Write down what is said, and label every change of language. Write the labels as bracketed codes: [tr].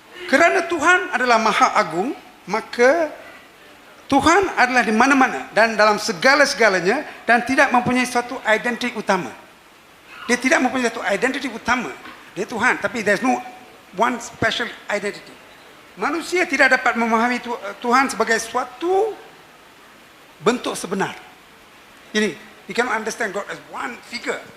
[ms] Kerana Tuhan adalah Maha Agung, maka Tuhan adalah di mana-mana dan dalam segala-segalanya dan tidak mempunyai suatu identiti utama. Dia tidak mempunyai satu identiti utama. Dia Tuhan, tapi [en] there's no one special identity. [ms] Manusia tidak dapat memahami Tuhan sebagai suatu bentuk sebenar. Ini, [en] you cannot understand God as one figure.